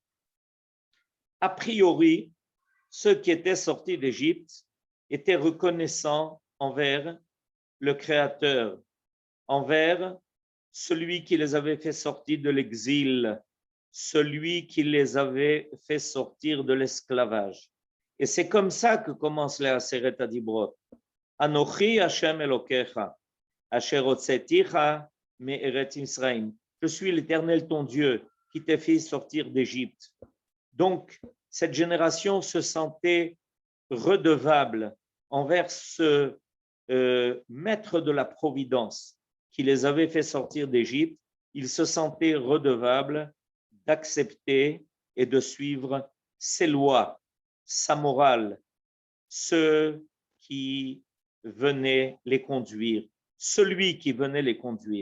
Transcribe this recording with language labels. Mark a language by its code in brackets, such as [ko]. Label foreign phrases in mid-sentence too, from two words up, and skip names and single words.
[fr] A priori, ceux qui étaient sortis d'Égypte étaient reconnaissants envers le Créateur, envers celui qui les avait fait sortir de l'exil, celui qui les avait fait sortir de l'esclavage. Et c'est comme ça que commencent les Aseret Adibrot. [he] אנכי השם אלהיך, אשר הוצאתיך מארץ מצרים. [fr] Je suis l'Éternel ton Dieu qui t'a fait sortir d'Égypte. Donc, cette génération se sentait redevable envers ce maître de la providence qui les avait fait sortir d'Égypte. Ils se sentaient redevables d'accepter et de suivre ses lois, sa morale, ceux qui venaient les conduire, celui qui venait les conduire.